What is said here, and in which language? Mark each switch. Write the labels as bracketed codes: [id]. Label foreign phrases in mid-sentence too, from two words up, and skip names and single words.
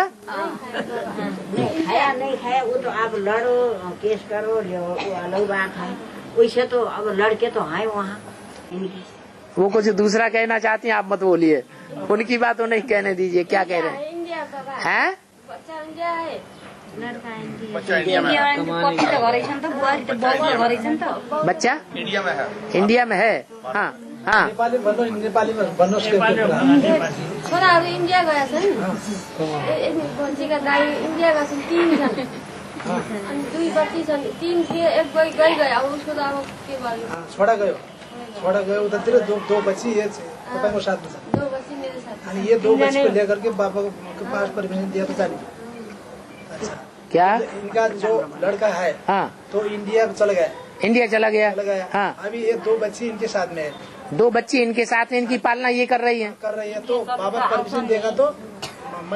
[hi] नहीं खाया, नहीं खाया, वो तो आप लड़ो, केस करो, वो अलग बात है। वैसे तो अब लड़के तो हैं वहाँ इनकी। वो कुछ दूसरा कहना चाहती हैं, आप मत बोलिए, उनकी बात तो नहीं कहने दीजिए। क्या कह रहे हैं? बच्चा इंडिया है लड़का बच्चा इंडिया में है। [ne] पति तो घरै छन् त बुहारी त बाउ घरै छन् त [hi] बच्चा इंडिया में है। इंडिया में है। हाँ हाँ नेपाली में [ne] भन्नुहोस् के छोराहरू इन्डिया गएका छन् भन्छीका दाई इन्डिया गएका छन् 3 छन् अनि 2 बच्ची छन् 3 थिए एक गई अब उसको त अब के भयो छोड़ा गयो उतातिर 2 बच्ची ये तपाईँको साथमा छ 2 बच्ची मेरो साथ [hi] अनि ये 2 बच्ची को लेकर के पापा के पास परमिशन दिया तो जाने। अच्छा क्या इनका जो लड़का है हाँ तो इंडिया चला गया इंडिया चला गया। हाँ अभी ये 2 बच्ची इनके साथ में है 2 बच्ची इनके साथ में इनकी पालना ये कर रही है तो पापा परमिशन देगा तो मैं